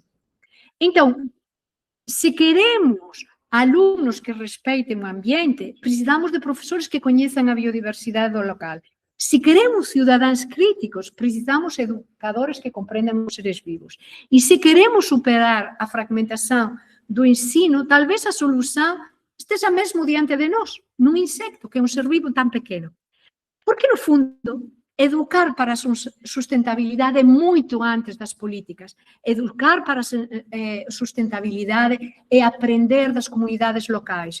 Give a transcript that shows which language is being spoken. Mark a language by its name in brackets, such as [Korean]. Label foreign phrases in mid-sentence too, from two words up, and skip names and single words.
[Portuguese] Então, se queremos alumnos que respeitem o ambiente, precisamos de [Galician] profesores que coñezan [Portuguese] a biodiversidade do local. [Galician] Se queremos cidadáns críticos, precisamos de educadores que comprendan os seres vivos. [Portuguese] E se queremos superar a fragmentação do ensino, talvez a solução esteja mesmo diante de nós, num insecto, que é um ser vivo tão pequeno. Porque, no fundo, educar para a sustentabilidade muito antes das políticas. Educar para a sustentabilidade é aprender das comunidades locais.